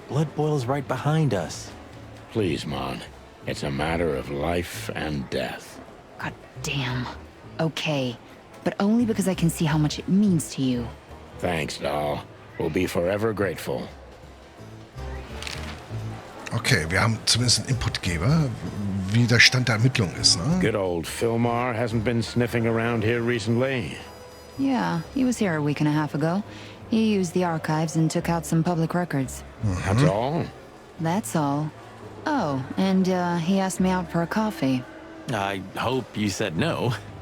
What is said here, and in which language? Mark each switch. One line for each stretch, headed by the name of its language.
English: Blood boils right behind us. Please, Mon. It's a matter of life and death. God damn. Okay, but only because I can see how much it means to you. Thanks, doll. We'll be forever grateful.
German: Okay, wir haben zumindest einen Inputgeber, wie der Stand der Ermittlung ist, ne?
English: Good old Film-Noir hasn't been sniffing around here recently. Yeah, he was here a week and a half ago. He used the archives and took out some public records. That's all? That's all. Oh, and he asked me out for a coffee. I hope you said no.